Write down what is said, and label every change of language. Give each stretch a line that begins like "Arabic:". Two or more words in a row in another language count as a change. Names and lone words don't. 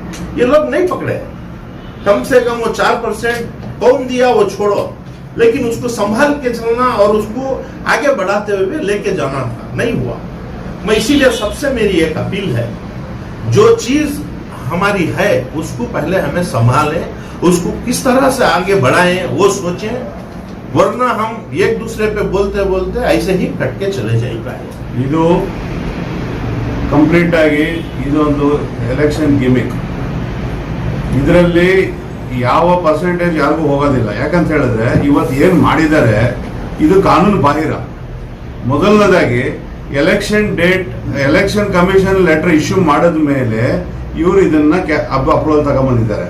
Hindi: ये लोग नहीं पकड़े, कम से कम वो 4% कौन दिया वो छोड़ो, लेकिन उसको संभाल के चलना और उसको आगे बढ़ाते हुए लेके जाना था, नहीं हुआ। मैं इसीलिए सबसे मेरी एक अपील है, जो चीज हमारी है उसको पहले हमें संभालें, उसको किस तरह से आगे बढ़ाएं वो सोचें, वरना हम एक दूसरे पे बोलते बोलते ऐसे ही कट के चले जाएंगे।
Kannada: ಇದು ಕಂಪ್ಲೀಟ್ ಆಗಿ ಇದೊಂದು
English: election gimmick.
Kannada: ಇದರಲ್ಲಿ ಯಾವ ಪರ್ಸೆಂಟೇಜ್ ಯಾರಿಗೂ ಹೋಗೋದಿಲ್ಲ. ಯಾಕಂತ ಹೇಳಿದ್ರೆ ಇವತ್ತು ಏನು ಮಾಡಿದ್ದಾರೆ ಇದು ಕಾನೂನು ಬಾಹಿರ. ಮೊದಲನೇದಾಗಿ
English: election commission letter issue
Kannada: ಮಾಡಿದ ಮೇಲೆ ಇವರು ಇದನ್ನ ಅಪ್ರೂವಲ್ ತಗೊಂಡ್ಬಂದಿದ್ದಾರೆ.